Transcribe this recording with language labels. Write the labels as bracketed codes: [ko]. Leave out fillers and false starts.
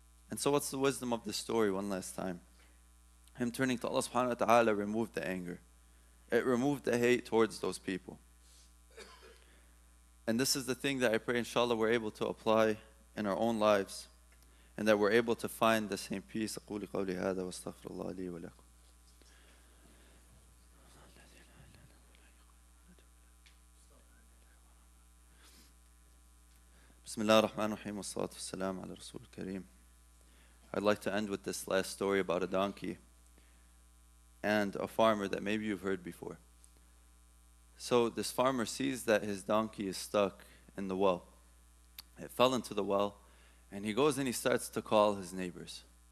[en] And so what's the wisdom of this story one last time? Him turning to Allah subhanahu wa ta'ala removed the anger. It removed the hate towards those people. And this is the thing that I pray inshallah we're able to apply in our own lives. And that we're able to find the same peace. [ar] أقول قولي هذا واستغفر الله لي ولكم. بسم الله الرحمن الرحيم والصلاة والسلام على رسول الكريم. [en] I'd like to end with this last story about a donkey and a farmer that maybe you've heard before. So this farmer sees that his donkey is stuck in the well. It fell into the well, and he goes and he starts to call his neighbors.